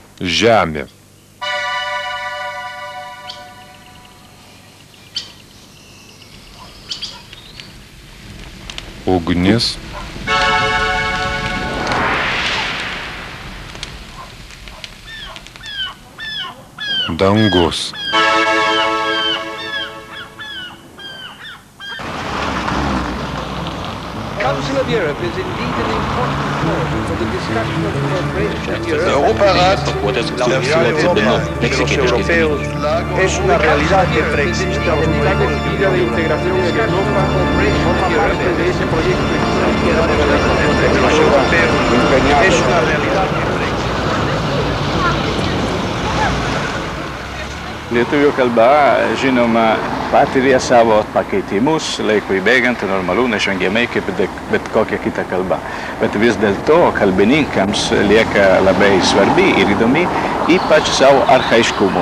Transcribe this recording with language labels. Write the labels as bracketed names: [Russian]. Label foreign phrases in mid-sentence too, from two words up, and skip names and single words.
[Lithuanian] Žemė. Ugnis. Dangus. [English] Council of Europe is indeed an important forum for the discussion of cooperation in Europe. [Spanish] Europarat, la Unión Europea y los europeos es una realidad que preexiste a los proyectos de integración en Europa, forma parte de ese proyecto entre los europeos. Es una realidad que preexiste. [Lithuanian] Lietuvių kalba, žinoma, patiria savo pakeitimus laikui bėgant, normalu, neišvengiamai kaip bet kokia kita kalba. Bet vis dėlto kalbininkams lieka labai svarbi ir įdomi, ypač savo archaiškumu.